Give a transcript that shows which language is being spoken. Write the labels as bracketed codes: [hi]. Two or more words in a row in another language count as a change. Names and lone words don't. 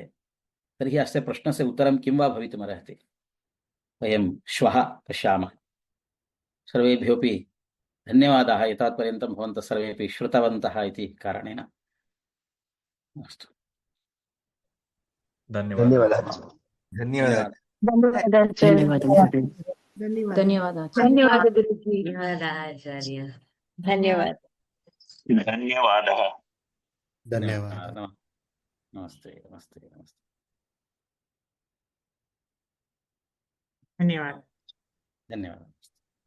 [sa] तर्हि अस्य प्रश्नस्य उत्तरं किं वा भवितुमर्हति, वयं श्वः पश्यामः। सर्वेभ्योऽपि धन्यवादाः, एतावत्पर्यन्तं भवन्तः सर्वेपि श्रुतवन्तः इति कारणेन। अस्तु, धन्यवादः। धन्यवादाः। [kn] ಧನ್ಯವಾದ ಧನ್ಯವಾದ ಗುರುಜಿ. ಧನ್ಯವಾದ ಆಚಾರ್ಯ. ಧನ್ಯವಾದ. ಧನ್ಯವಾದः. [hi] धन्यवाद। नमस्ते नमस्ते नमस्ते। [kn] ಧನ್ಯವಾದ [hi] धन्यवाद।